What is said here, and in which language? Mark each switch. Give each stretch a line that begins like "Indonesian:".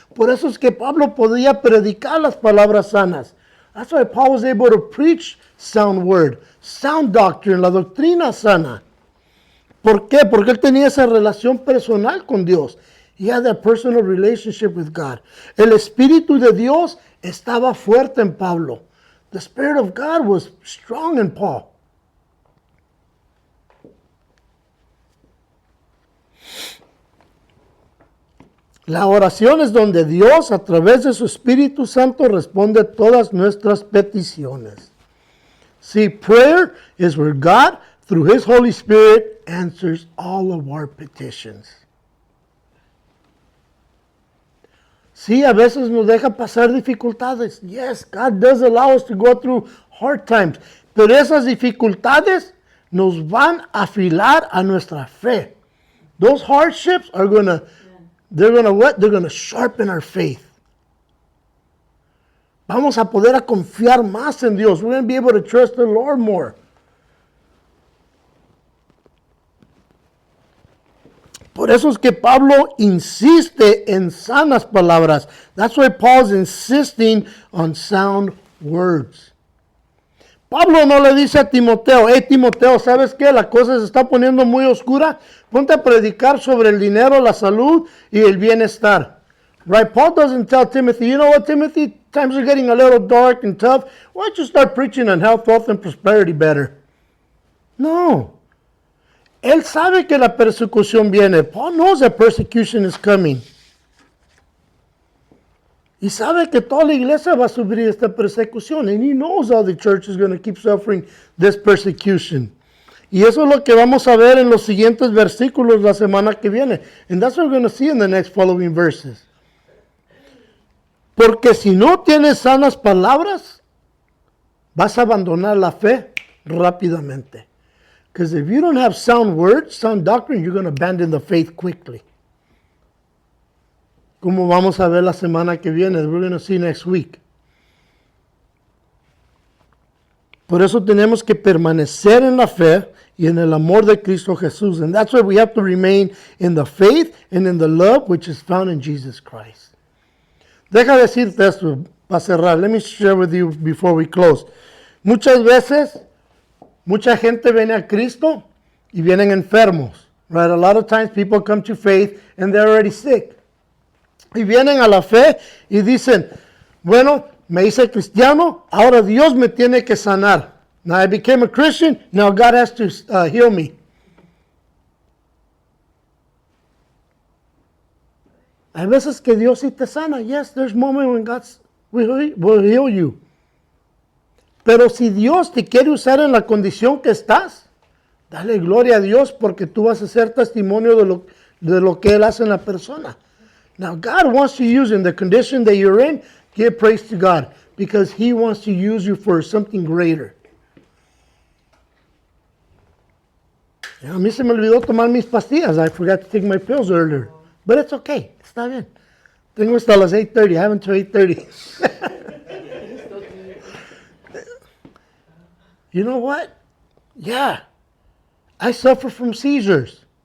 Spanish: Por eso es que Pablo podía predicar las palabras sanas.
English: That's why Paul was able to preach sound word, sound doctrine,
Spanish: la doctrina sana. ¿Por qué? Porque él tenía esa relación personal con Dios.
English: He had that personal relationship with God.
Spanish: El Espíritu de Dios estaba fuerte en Pablo.
English: The Spirit of God was strong in Paul.
Spanish: La oración es donde Dios, a través de su Espíritu Santo, responde todas nuestras peticiones.
English: See, prayer is where God, through His Holy Spirit, answers all of our petitions.
Spanish: Sí, a veces nos deja pasar dificultades.
English: Yes, God does allow us to go through hard times.
Spanish: Pero esas dificultades nos van a afilar a nuestra fe.
English: Those hardships are they're going to sharpen our faith.
Spanish: Vamos a poder a confiar más en Dios.
English: We're going to be able to trust the Lord more.
Spanish: Por eso es que Pablo insiste en sanas palabras.
English: That's why Paul's insisting on sound words.
Spanish: Pablo no le dice a Timoteo, hey Timoteo, ¿sabes qué? La cosa se está poniendo muy oscura. Ponte a predicar sobre el dinero, la salud y el bienestar.
English: Right? Paul doesn't tell Timothy, you know what, Timothy? Times are getting a little dark and tough. Why don't you start preaching on health, wealth, and prosperity better?
Spanish: No. Él sabe que la persecución viene.
English: Paul knows that persecution is coming.
Spanish: Y sabe que toda la iglesia va a sufrir esta persecución.
English: And he knows how the church is going to keep suffering this persecution.
Spanish: Y eso es lo que vamos a ver en los siguientes versículos la semana que viene.
English: And that's what we're going to see in the next following verses.
Spanish: Porque si no tienes sanas palabras, vas a abandonar la fe rápidamente.
English: Because if you don't have sound words, sound doctrine, you're going to abandon the faith quickly.
Spanish: Como vamos a ver la semana que viene,
English: we're going to see next week.
Spanish: Por eso tenemos que permanecer en la fe y en el amor de Cristo Jesús.
English: And that's why we have to remain in the faith and in the love which is found in Jesus Christ.
Spanish: Deja decirte esto para cerrar.
English: Let me share with you before we close.
Spanish: Muchas veces, mucha gente viene a Cristo y vienen enfermos.
English: Right? A lot of times people come to faith and they're already sick.
Spanish: Y vienen a la fe y dicen, bueno, me hice cristiano, ahora Dios me tiene que sanar.
English: Now I became a Christian, now God has to heal me.
Spanish: Hay veces que Dios sí te sana.
English: Yes, there's moments when God will heal you.
Spanish: Pero si Dios te quiere usar en la condición que estás, dale gloria a Dios porque tú vas a ser testimonio de lo que Él hace en la persona.
English: Now, God wants to use you in the condition that you're in. Give praise to God because He wants to use you for something greater.
Spanish: A mí se me olvidó tomar mis pastillas.
English: I forgot to take my pills earlier. But it's okay.
Spanish: Está bien. Tengo hasta las 8:30.
English: I have until 8:30. You know what? Yeah. I suffer from seizures.